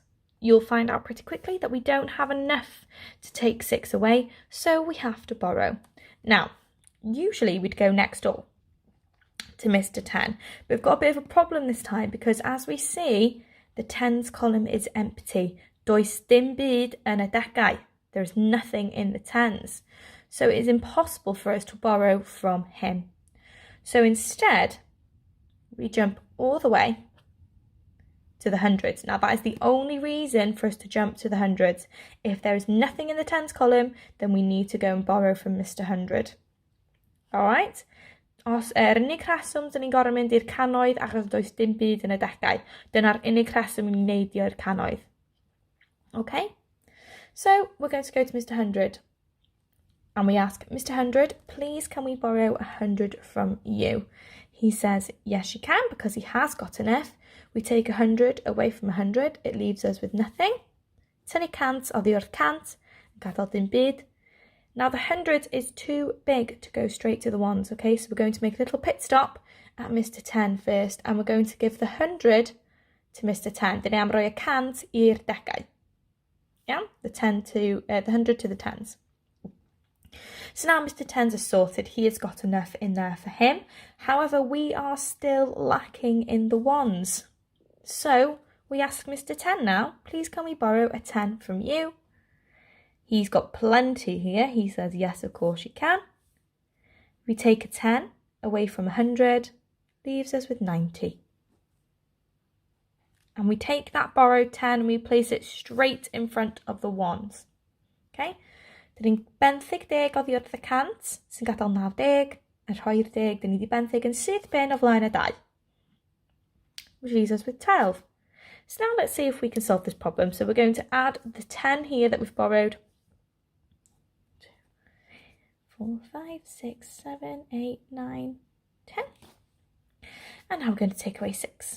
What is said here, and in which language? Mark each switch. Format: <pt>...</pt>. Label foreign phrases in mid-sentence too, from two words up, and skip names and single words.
<en>You'll find out pretty quickly that we don't have enough to take 6 away, so we have to borrow. Now, usually we'd go next door to Mr. 10, but we've got a bit of a problem this time because as we see, the tens column is empty.</en> <cy>Does dim byd yn y degau.</cy> <en>There's nothing in the tens. So it is impossible for us to borrow from him. So instead, we jump all the way to the hundreds. Now that is the only reason for us to jump to the hundreds. If there is nothing in the tens column, then we need to go and borrow from Mr. 100. Alright?</en> <cy>Os unig rheswm dyn ni'n gorfod mynd i'r cannoedd achos does dim byd yn y degau, dyna'r unig rheswm ni'n neud i'r cannoedd.</cy> <en>Okay? So we're going to go to Mr. 100 and we ask, Mr. 100, please can we borrow 100 from you? He says, yes you can, because he has got enough. We take 100 away from 100, it leaves us with nothing.</en> <cy>Tynnu cant oddi wrth cant, gadael dim byd.</cy> <en>Now the 100 is too big to go straight to the ones, okay? So we're going to make a little pit stop at Mr. 10 first, and we're going to give the 100 to Mr. 10.</en> <cy>Dyn ni am roi y cant i'r degau.</cy> <en>Yeah? The 100 to the tens. So now Mr. 10's are sorted. He has got enough in there for him. However, we are still lacking in the ones. So we ask Mr. 10 now, please can we borrow a 10 from you? He's got plenty here. He says, yes, of course you can. We take a 10 away from 100, leaves us with 90. And we take that borrowed 10 and we place it straight in front of the ones. Okay?</en> <cy>Dyn ni'n benthyg 10 oddi wrth y cant, sy'n gadael 90, a rhoi'r 10, dyn ni di benthyg yn syth ben o flaen y 2.</cy> <en>Which leaves us with 12. So now let's see if we can solve this problem. So we're going to add the 10 here that we've borrowed. 4, 5, 6, 7, 8, 9, 10. And now we're going to take away 6.</en>